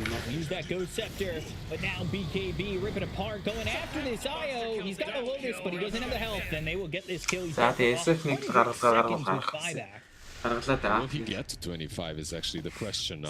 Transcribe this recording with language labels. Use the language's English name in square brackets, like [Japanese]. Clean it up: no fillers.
[English] Use that Ghost Scepter, but now BKB ripping apart, going after this IO. He's got a Lotus, but he doesn't have the health, and they will get this kill. [Mongolian] За SF-ийг гаргалаа. [English] Will he get to 25 is actually the question now.